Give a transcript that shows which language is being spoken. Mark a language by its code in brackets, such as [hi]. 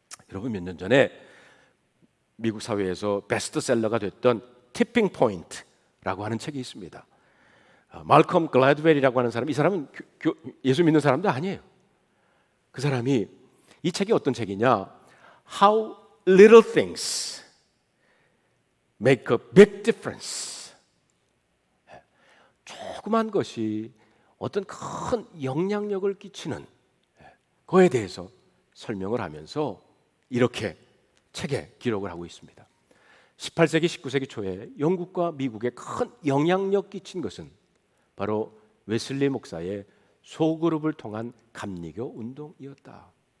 [ko] 여러분, 몇 년 전에 미국 사회에서 베스트셀러가 됐던 티핑 포인트라고 하는 책이 있습니다. 말컴 글래드웰이라고 하는 사람, 이 사람은 예수 믿는 사람도 아니에요. 그 사람이 이 책이 어떤 책이냐? [en] How little things make a big difference. [ko] 조그만 것이 어떤 큰 영향력을 끼치는 거에 대해서 설명을 하면서 이렇게 책에 기록을 하고 있습니다. 18세기, 19세기 초에 영국과 미국에 큰 영향력 끼친 것은 바로 웨슬리 목사의 소그룹을 통한 감리교 운동이었다.